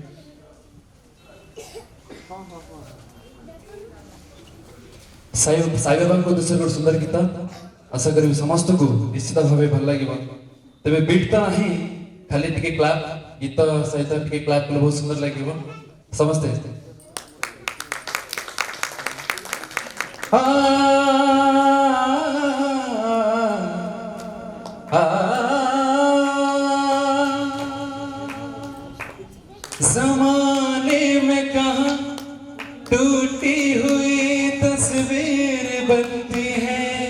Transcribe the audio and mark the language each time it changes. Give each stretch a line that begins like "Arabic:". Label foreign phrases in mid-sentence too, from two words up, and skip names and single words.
Odia: ସାଇ ବାବାଙ୍କ ଉଦ୍ଦେଶ୍ୟରେ ଗୋଟେ ସୁନ୍ଦର ଗୀତ, ଆଶା କରିବି ସମସ୍ତଙ୍କୁ ନିଶ୍ଚିତ ଭାବେ ଭଲ ଲାଗିବ। ତେବେ ବିଟ୍ ତ ନାହିଁ, ଖାଲି ଟିକେ କ୍ଲାପ୍, ଗୀତ ସହିତ ଟିକେ କ୍ଲାପ୍ କଲେ ବହୁତ ସୁନ୍ଦର ଲାଗିବ।
Hindi: ସମସ୍ତେ ज़माने में कहाँ टूटी हुई तस्वीर बनती है,